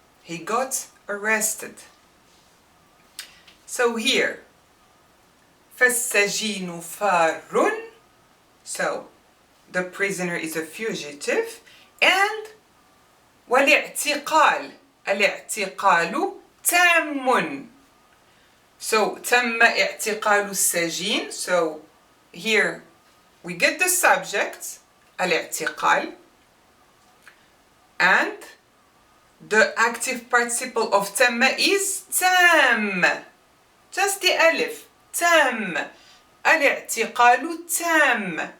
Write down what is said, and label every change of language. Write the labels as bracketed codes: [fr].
[en] He got arrested. So here, [ar] فالسجين فار, [en] so the prisoner is a fugitive, and [ar] والاعتقال, الاعتقال تام. So تم اعتقال السجين. [en] So here we get the subject الاعتقال, and the active participle of تم is تام. Just the alif. [ar] تام. الاعتقال تام.